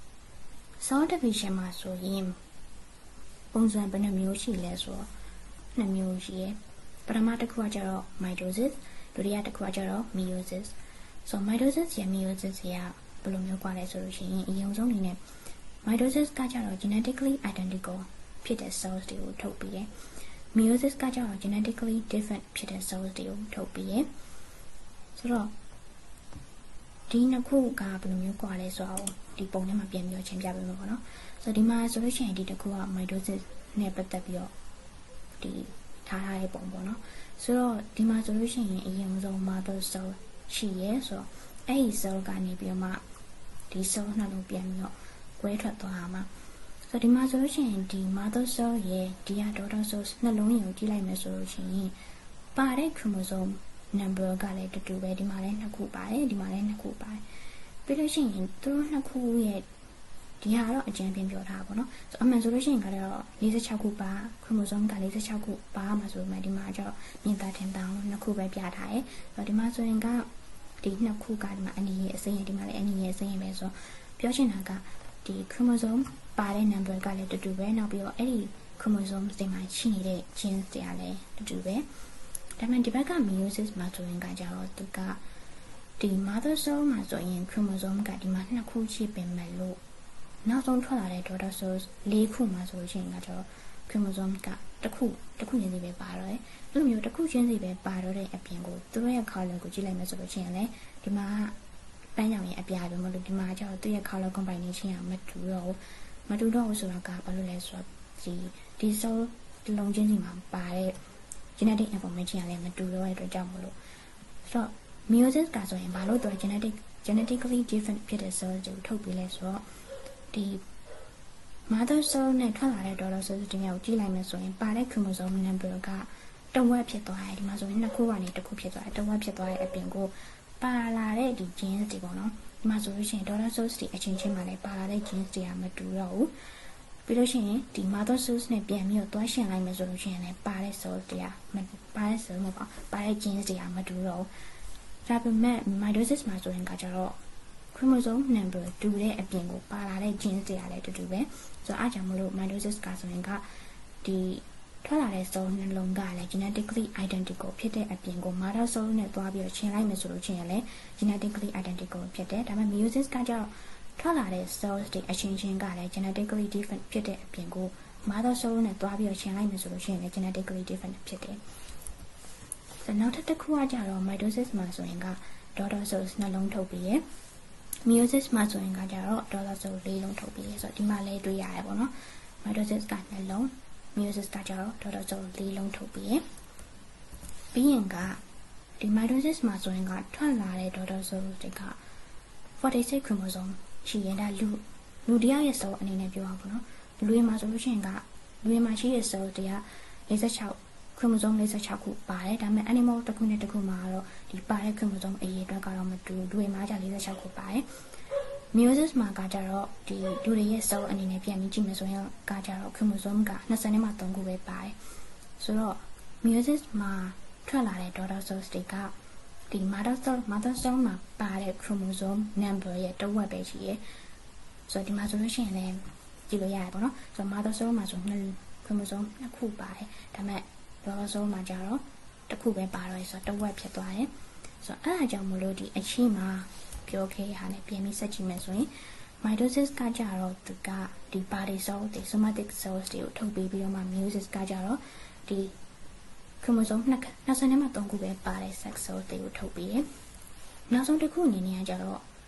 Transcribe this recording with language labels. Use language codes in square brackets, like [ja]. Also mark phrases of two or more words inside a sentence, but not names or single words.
[en] cell division [my] မှာဆိုရင်ပုံစံဘယ်နှမျိုးရှိလဲဆိုတော့2မျိုးရှိရယ်ပထမတစ်ခုကကြတော့ mitosis ဒုတိယတစ်ခုကကြတော့ meiosis ဆိုတော့ mitosis ရဲ့ meiosis ရဲ့ဘယ်လိုမျိုးကွာလဲဆိုလို့ရှိရင်အရင်ဆုံးအနေနဲ့ mitosis ကကြတော့ [en] genetically identical [my] ဖြစ်တဲ့ cells တွေကိုထုတ်ပြီးတယ် meiosis ကကြတော့ [en] genetically different [my] ဖြစ်တဲ့ cells တွေကိုထုတ်ပြီးတယ်ဆိုတော့ဒီနှစ်ခုကဘယ်လိုမျိုးကွာလဲဆိုတော့ဒီပုံထဲမှာပြန်ပြီးရှင်းပြပေးမှာပေါ့နော်ဆိုတော့ဒီမှာဆိုလို့ရှိရင်ဒီတစ်ခုက mitosis နဲ့ပတ်သက်ပြီးတော့ဒီထားတဲ့ပုံပေါ့နော်ဆိုတော့ဒီမှာဆိုလို့ရှိရင်အ ရင်ဆုံး [en] mother cell [my] ရှိရဲဆိုတော့အဲ့ဒီ cell ကနေပြီးတော့မှဒီ cell နှလုံးပြန်ပြီးတော့ကွဲထွက်သွားမှာဆိုတော့ဒီမှာဆိုလို့ရှိရင်ဒီ mother cell ရဲ့ဒီက daughter cell နှလုံးရည်ကိုကြည့်လိုက်မယ်ဆိုလို့ရှိရင်ပါတဲ့ [en] chromosome number [my] ကလည်းတူပဲဒီမှာလည်း2ခုပါတယ်ဒီမှာလည်း2ခုပါတယ်ပြီး လို့ရှိရင်သူတို့2ခုရဲ့ဒီဟာတော့အကျဉ်းပြပြောထားပါဘောနော်ဆိုအမှန်ဆိုလို့ရှိရင်ကတော့46ခုပါ chromosome က46ခုပါမှာဆိုမှဒီမှာကျတော့မြင်သာထင်သာအောင်2ခုပဲပြထားတယ်ဆိုတော့ဒီမှာဆိုရင်ကဒီ2ခုကဒီမှာအနီရဲ့အစိမ်းရဲ့ဒီမှာလည်းအနီရဲ့အစိမ်းရဲ့ပဲဆိုပြောချင်တာကဒီ chromosome ပါတဲ့ number ကလည်းတူပဲနောက်ပြီးတော့အဲ့ဒီ chromosome တွေမှာရှိနေတဲ့ genes တွေကလည်းတူပဲဒါမှဒီဘက်က meiosis မှာဆိုရင်ကကြတော့သူကဒီ ဒီ [en] mother cell [my] မှာဆိုရင် chromosome ကဒီမှာ2ခုရှိပင်မဲ့လို့နောက်ဆုံးထွက်လာတဲ့ [en] daughter cells [my] 4 ခုမှာဆိုလို့ရှိရင်ကတော့ chromosome က တစ်ခုချင်းစီပဲပါတော့တယ်အဲ့လိုမျိုးတစ်ခုချင်းစီပဲပါတော့တဲ့အပြင်ကိုသူတို့ရဲ့ color ကိုကြည့်လိုက်မယ်ဆိုလို့ရှိရင်လည်းဒီမှာပန်းရောင်ရဲ့အပြာပဲမလို့ဒီမှာကျတော့သူ့ရဲ့ [en] color combination [my] ကမတူတော့ဘူးဆိုတာကဘာလို့လဲဆိုတော့ဒီ cell တစ်လုံးချင်းစီမှာပါတဲ့ [en] genetic information [my] ကလည်းမတူတော့တဲ့အတွက်ကြောင့်မလို့ဆိုတော့ meiosis ကဆိုရင်ဘာလို့သူက [en] genetically different [my] ဖြစ်တဲ့ cell တွေကိုထုတ်ပြီးလဲဆိုတော့ဒီ [en] mother cell [my] နဲ့ထွက်လာတဲ့ [en] daughter cell [my] တွေမျိုးကိုကြည့်လိုက်မယ်ဆိုရင်ပါတဲ့ [en] chromosome number [my] ကတဝက်ဖြစ်သွားတယ်ဒီမှာဆိုရင်နှစ်ခုကနေတစ်ခုဖြစ်သွားတယ်တဝက်ဖြစ်သွားတဲ့အပြင်ကိုပါလာတဲ့ဒီ genes တွေပေါ့နော်ဒီမှာဆိုလို့ရှိရင် [en] daughter cells [my] တွေအချင်းချင်းမှာလည်းပါလာတဲ့ genes တွေကမတူတော့ဘူးပြီးလို့ရှိရင်ဒီ [en] mother cells [my] နဲ့ပြန်ပြီးတော့တွားရှင်လိုက်မယ်ဆိုလို့ရှိရင်လည်းပါတဲ့ cells တွေကပါတဲ့ cell မဟုတ်ပါတဲ့ genes တွေကမတူတော့ဘူးဒါပေမဲ့ mitosis မှာဆိုရင်ကကြတော့ [en] chromosome number [my] တူတဲ့အပြင်ကိုပါလာတဲ့ genes တွေကလည်းတူပဲဆိုတော့အားကြောင့်မလို့ mitosis ကဆိုရင်ကဒီထွက်လာတဲ့ cell နှလုံးကလည်း [en] genetically identical [my] ဖြစ်တဲ့အပြင်ကို [en] mother cell [my] နဲ့တွားပြီးတော့ရှင်လိုက်မယ်ဆိုလို့ချင်းလည်း [en] genetically identical [my] ဖြစ်တယ်ဒါပေမဲ့ meiosis ကကြတော့ထွက် လာတဲ့ cells တွေအချင်းချင်းကလည်း [en] genetically different [my] ဖြစ်တဲ့အပြင်ကို [en] mother cell [my] နဲ့တွားပြီးတော့ရှင်လိုက်မယ်ဆိုလို့ချင်းလည်း [en] genetically different [my] ဖြစ်တယ်ဆိုတော့ နောက်တစ်ခုကကြတော့ mitosis မှာဆိုရင်က [en] daughter cells [my] နှလုံးထုတ်ပြီးရယ်meiosis မှာဆိုရင်ကကြတော့ [en] daughter cell [my] 4 လုံးထုတ်ပြီးရယ်ဆိုတော့ဒီမှာလည်းတွေ့ရတယ်ပေါ့နော် mitosis ကနှလုံး meiosis ကကြတော့ [en] daughter cell [my] 4 လုံးထုတ်ပြီးရယ်ပြီးရင်ကဒီ mitosis မှာဆိုရင်ကထွက်လာတဲ့ [en] daughter cell [my] တွေက46 chromosome ရှိရင်ဒါလူတယောက်ရဲ့ cell အနေနဲ့ပြောရပါတော့လူတွေမှာဆိုလို့ရှိရင်ကလူတွေမှာရှိတဲ့ cell တွေက 46 chromosome 46ခုပါတယ်ဒါပေမဲ့ animal တစ်ခုနဲ့တစ်ခုမှာတော့ဒီပါတဲ့ chromosome အရေးအတွက်ကတော့မတူလူတွေမှာじゃ46ခုပါတယ် meiosis မှာကကြတော့ဒီလူတွေရဲ့ cell အနေနဲ့ပြန်ပြီးကြည့်မယ်ဆို ရင်ကကြတော့ chromosome က20နဲ့3ခုပဲပါတယ်ဆိုတော့ meiosis မှာထွက်လာတဲ့ daughter cells တွေကဒီ [en] mother cell [my] မှာပါတဲ့ [en] chromosome number [my] ရဲ့တဝက်ပဲ ရှိရယ်ဆိုတော့ဒီမှာဆိုလို့ရှိရင်လည်းကြည့်လို့ရတယ်ပေါ့နော်ဆိုတော့ [en] mother cell [my] မှာဆိုchromosome 2ခုပါတယ်ဒါပေမဲ့ [en] daughter cell [my] မှာကြတော့တစ်ခုပဲပါတော့ဆိုတော့တဝက်ဖြစ်သွားတယ်ဆိုတော့အဲ့ဒါကြောင့်မလို့ဒီအရှိမပြောခဲ့ရတဲ့ပြန်ပြီးဆက်ကြည့်မယ်ဆိုရင် mitosis ကကြတော့သူကဒီ [en] body cells [my] တွေ [en] somatic cells [my] တွေကိုထုတ်ပြီးတော့မှ meiosis ကကြတော့ဒီ chromosome 20နဲ့3ခုပဲပါတဲ့ [en] sex cells [my] တွေကိုထုတ်ပြီးတယ်နောက်ဆုံးတစ်ခုအနေနဲ့ကကြတော့